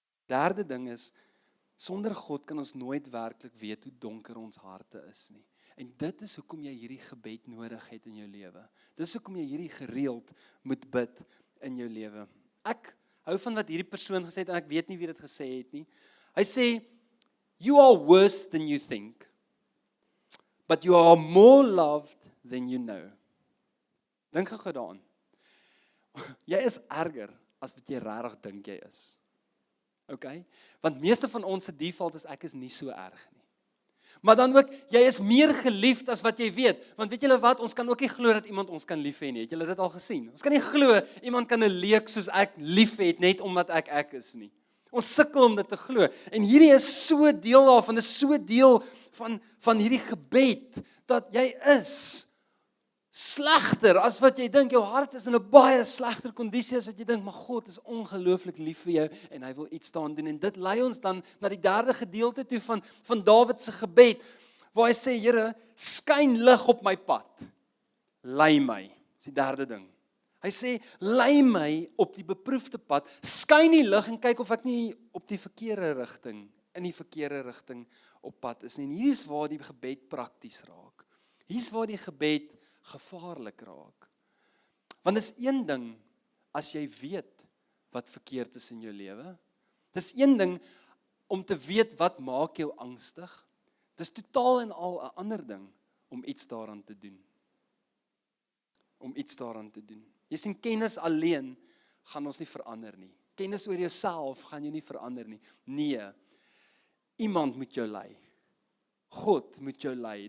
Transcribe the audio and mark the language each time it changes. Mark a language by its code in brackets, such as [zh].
[af] Derde ding is, sonder God kan ons nooit werklik weet hoe donker ons harte is nie. En dit is hoekom jy hierdie gebed nodig het in jou lewe. Dis hoekom jy hierdie gereeld moet bid in jou lewe. Ek hou van wat hierdie persoon gesê het, en ek weet nie wie dit gesê het nie. Hy sê, [en] you are worse than you think, but you are more loved than you know. [af] Dink gou daaraan. Jy is erger as wat jy regtig dink jy is. Okay? Want meeste van ons se default is, ek is nie so erg nie. Maar dan ook, jy is meer geliefd as wat jy weet. Want weet julle wat, ons kan ook nie glo dat iemand ons kan lief hê nie. Het julle dit al gesien? Ons kan nie glo, iemand kan 'n leek soos ek lief het, net omdat ek is nie. Ons sukkel om dit te glo. En hierdie is so deel daarvan, is so deel van hierdie gebed, dat jy is Slegter as wat jy dink, jou hart is in 'n baie slegter kondisie as wat jy dink, maar God is ongelooflik lief vir jou en hy wil iets daaraan doen. En dit lei ons dan na die derde gedeelte toe van Dawid se gebed, waar hy sê, Here, skyn lig op my pad. Lei my. Dis die derde ding. Hy sê, lei my op die beproefde pad, skyn die lig en kyk of ek nie op die verkeerde rigting, in die verkeerde rigting op pad is nie. En hier is waar die gebed prakties raak. Hier is waar die gebed gevaarlik raak. Want dis een ding as jy weet wat verkeerd is in jou lewe. Dis een ding om te weet wat maak jou angstig. Dis totaal en al 'n ander ding om iets daaraan te doen. Om iets daaraan te doen. Jy sien, kennis alleen gaan ons nie verander nie. Kennis oor jouself gaan jy nie verander nie. Nee. Iemand moet jou lei. God moet jou lei.